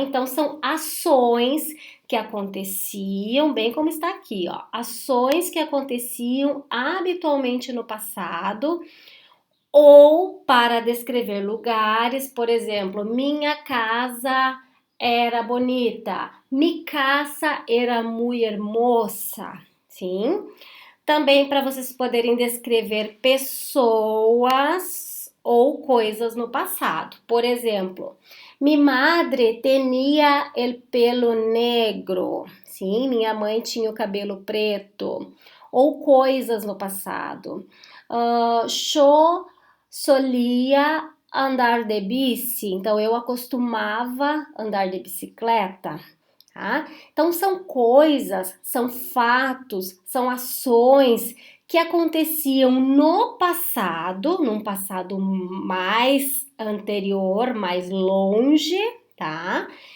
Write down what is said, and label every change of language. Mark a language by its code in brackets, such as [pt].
[pt] Então são ações que aconteciam, bem como está aqui, ó, ações que aconteciam habitualmente no passado ou para descrever lugares, por exemplo, minha casa era bonita, [es] mi casa era muy hermosa, [pt] sim? Também para vocês poderem descrever pessoas ou coisas no passado. Por exemplo, [es] mi madre tenía el pelo negro. [pt] Sim, minha mãe tinha o cabelo preto. Ou coisas no passado. [es] Yo solia andar de bici. [pt] Então, eu acostumava andar de bicicleta. Tá? Então são coisas, são fatos, são ações que aconteciam no passado, num passado mais anterior, mais longe, tá?